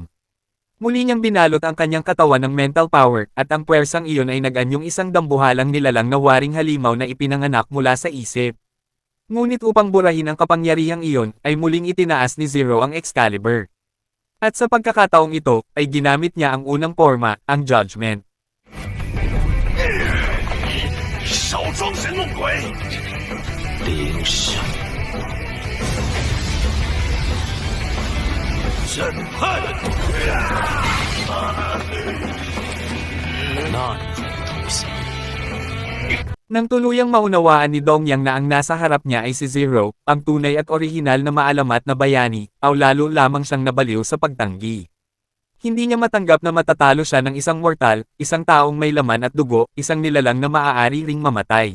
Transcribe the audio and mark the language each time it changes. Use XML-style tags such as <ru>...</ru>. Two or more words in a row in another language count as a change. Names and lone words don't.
<tl>Muli niyang binalot ang kanyang katawan ng mental power, at ang puwersang iyon ay nag-anyong isang dambuhalang nilalang na waring halimaw na ipinanganak mula sa isip. Ngunit upang burahin ang kapangyarihang iyon, ay muling itinaas ni Zero ang Excalibur. At sa pagkakataong ito, ay ginamit niya ang unang forma, ang Judgment.</tl> <zh>少装神弄鬼！灵神，审判。那你怎么出现？</zh> <tl>Nang tuluyang maunawaan ni Dongyang na ang nasa harap niya ay si Zero, ang tunay at orihinal na maalamat na bayani, aw lalo lamang siyang nabaliw sa pagtanggi. Hindi niya matanggap na matatalo siya ng isang mortal, isang taong may laman at dugo, isang nilalang na maaari ring mamatay.</tl>